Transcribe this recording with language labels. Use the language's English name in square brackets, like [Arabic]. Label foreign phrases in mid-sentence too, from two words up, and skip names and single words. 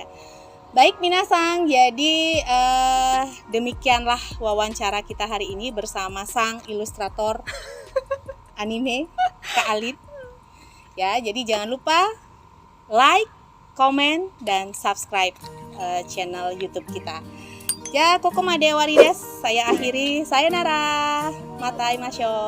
[Indonesian] Baik minasang, jadi demikianlah wawancara kita hari ini bersama sang ilustrator anime Kak Alin. Ya, jadi jangan lupa [English] like, comment, [Indonesian] dan subscribe channel YouTube kita. Ya, [Japanese] ここまでわりです. [Indonesian] Saya akhiri. [Japanese] さようなら。また会いましょう.